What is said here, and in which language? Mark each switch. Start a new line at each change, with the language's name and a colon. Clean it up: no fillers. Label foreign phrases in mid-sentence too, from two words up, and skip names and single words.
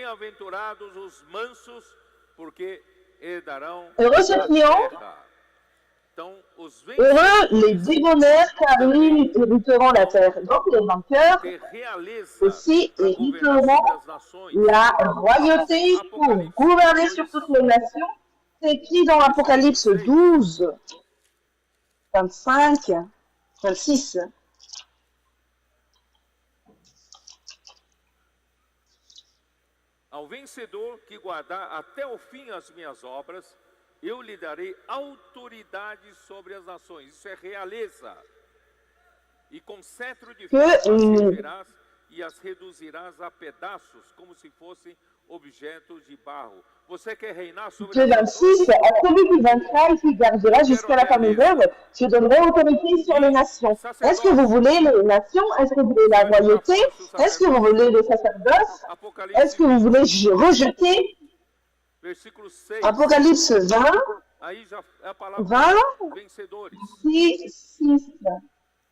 French: Heureux ceux qui ont, heureux les débonnaires, car ils hériteront la terre. Donc les vainqueurs aussi hériteront la royauté pour gouverner sur toutes les nations. C'est écrit dans l'Apocalypse 12, 25, 26.
Portuguese: Ao vencedor que guardar até o fim as minhas obras, eu lhe darei autoridade sobre as nações. Isso é realeza. E com cetro de ferro as regerás e as reduzirás a pedaços, como se fossem objetos de barro. Você quer reinar sobre as nações?
French: À celui qui vaincra et qui gardera jusqu'à la fin des œuvres, je donnerai autorité sur les nations. Est-ce que vous voulez les nations? Est-ce que vous voulez la royauté? Est-ce que vous voulez le sacerdoce? Est-ce que vous voulez rejeter? Apocalypse 20, 20, 6.